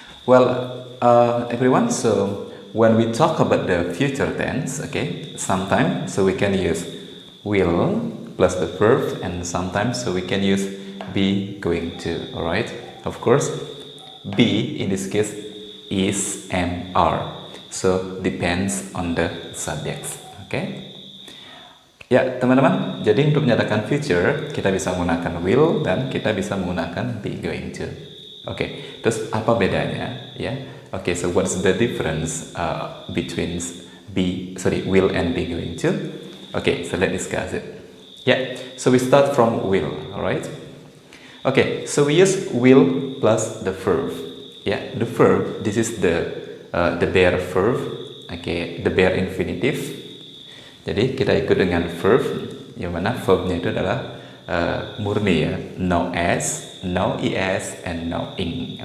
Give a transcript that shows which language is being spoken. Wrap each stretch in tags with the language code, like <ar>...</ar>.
<en>Well, everyone, so when we talk about the future tense, okay, sometimes we can use will plus the verb, and sometimes we can use be going to. All right. Of course, be in this case is and are. So depends on the subjects. Okay.</en> <id>Ya, teman-teman, jadi untuk menyatakan future, kita bisa menggunakan will dan kita bisa menggunakan be going to. Oke, terus apa bedanya?</id> <en>Ya, oke, so what's the difference between will and be going to? Okay, so let's discuss it. Yeah, so we start from will, alright? Okay, so we use will plus the verb. Yeah, the verb, this is the bare verb. Okay, the bare infinitive.</en> <id>Jadi kita ikut dengan verb, yang mana verbnya itu adalah murni ya,</id> <en>no s, no es, and no ing.</en>